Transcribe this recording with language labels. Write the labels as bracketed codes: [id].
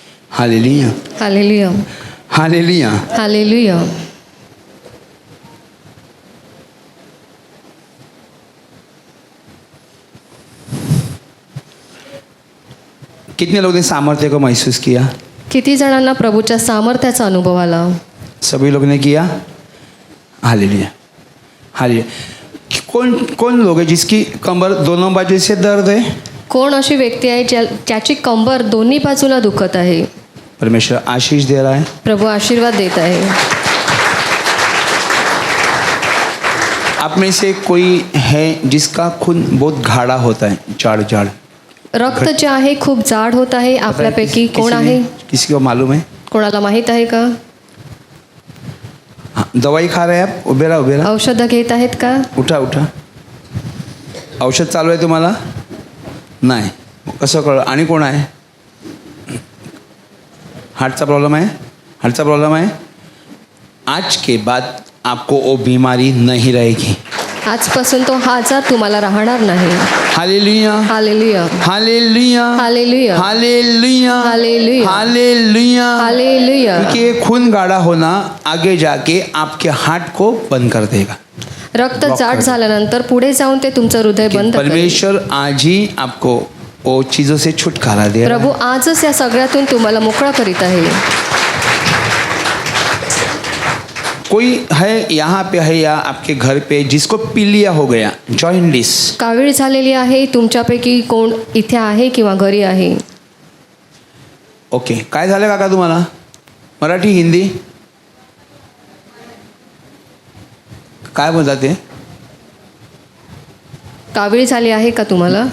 [hi] Hallelujah. Hallelujah. Hallelujah. Hallelujah. कितने लोग ने सामर्थ्य को महसूस किया? [mr] किती जणांना प्रभूच्या सामर्थ्याचा अनुभव आला? [hi] सभी लोग ने किया. हालेलुया. हालेलुया. कौन कौन लोग है जिसकी कमर दोनों बाजू से दर्द है? [mr] कोण अशी व्यक्ती आहे ज्याची कंबर दोन्ही बाजूला दुखत आहे? [hi] परमेश्वर आशीष दे रहा है. [mr] प्रभू आशीर्वाद देत आहे. [hi] आप में से कोई है जिसका खून बहुत गाढ़ा होता है, जाड़ जाड़. [mr] रक्त जे आहे खूप जाड होत आहे. आपल्यापैकी कोण आहे? [hi] किसी को मालूम है? [mr] कोणाला माहित आहे का? [hi] हाँ, दवाई खा रहे हैं आप? [mr] उभे रहा, उभे रहा. औषधं घेत आहेत का? उठा उठा. औषध चालू आहे तुम्हाला? नाही. कसं कळलं? आणि कोण आहे? हार्टचा प्रॉब्लम आहे? हार्टचा प्रॉब्लम आहे? [hi] आज के बाद आपको वो बीमारी नहीं रहेगी. [mr] आजपासून तो हा आजार तुम्हाला राहणार नाही. Hallelujah. Hallelujah. Hallelujah. Hallelujah. Hallelujah. Hallelujah. Hallelujah. Hallelujah. [hi] क्योंकि ये खून गाढ़ा होना आगे जाके आपके हार्ट को बंद कर देगा. [mr] रक्त जाड झाल्यानंतर पुढे जाऊन ते तुमचं हृदय बंद करेल. [hi] परमेश्वर आज ही आपको वो चीज़ों से छुटकारा दे रहा है. [mr] प्रभू आजच या सगळ्यातून तुम्हाला मोकळा करीत आहे. [hi] कोई है यहाँ पे है या आपके घर पे जिसको पीलिया हो गया, जॉइंटिस? [mr] कावीळ झालेली आहे. तुमच्यापैकी कोण इथे आहे किंवा घरी आहे? ओके. काय झालं काका तुम्हाला? मराठी, हिंदी काय बोलतात ते? कावीळ झाली आहे का तुम्हाला?